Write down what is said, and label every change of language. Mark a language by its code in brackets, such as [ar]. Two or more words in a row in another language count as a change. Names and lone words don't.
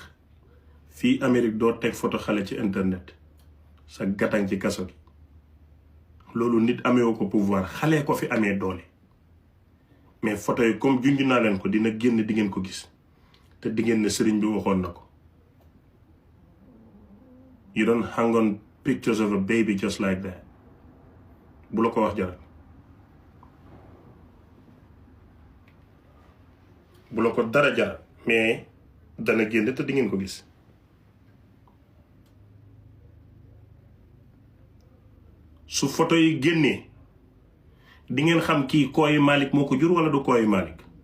[wo] fii Amérique doo teg photo xale ci internet sa gatang ci kaso gi. loolu nit ameewu ko pouvoir, xale ko fi amee doole. mais photo yi comme junj naa leen ko dina génn di ngeen ko gis te di ngeen ne sëriñ bi waxoon na ko. [en] You don't hang on pictures of a baby just like that. [wo] bu la ko wax jaral. bu la ko dara jaral mais dana génn te di ngeen ko gis. su photo yi génnee di ngeen xam kii kooyu Malick moo ko jur wala du kooyu Malick.